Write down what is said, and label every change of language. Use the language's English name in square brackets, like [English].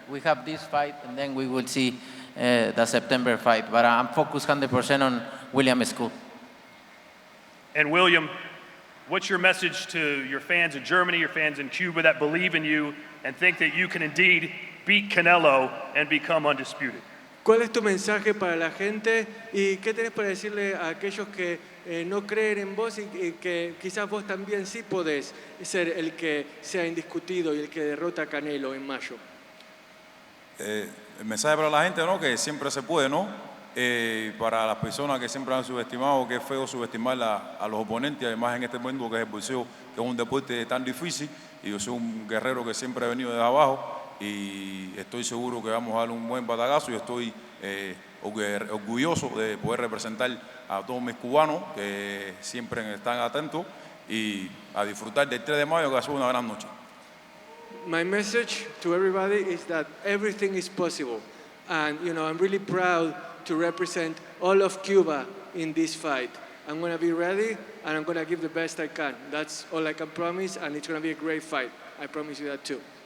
[English] We have this fight, and then we will see the September fight. But I'm focused 100% on Williams Scull. And William, what's your message to your fans in Germany, your fans in Cuba that believe in you and think that you can indeed beat Canelo and become undisputed? [Spanish] ¿Cuál es tu mensaje para la gente y qué tenés para decirle a aquellos que no creen en vos y que quizás vos también sí podés ser el que sea indiscutido y el que derrota a Canelo en mayo? El mensaje para la gente, ¿no? Que siempre se puede, ¿no? Para las personas que siempre han subestimado, que es feo subestimar a los oponentes, además en este mundo que es el boxeo, que es un deporte tan difícil, y yo soy un guerrero que siempre he venido desde abajo y estoy seguro que vamos a dar un buen batagazo y estoy orgulloso de poder representar a todos mis cubanos que siempre están atentos y a disfrutar del 3 de mayo que va a ser una gran noche. [English] My message to everybody is that everything is possible, and I'm really proud to represent all of Cuba in this fight. I'm going to be ready and I'm going to give the best I can. That's all I can promise, and it's going to be a great fight. I promise you that too.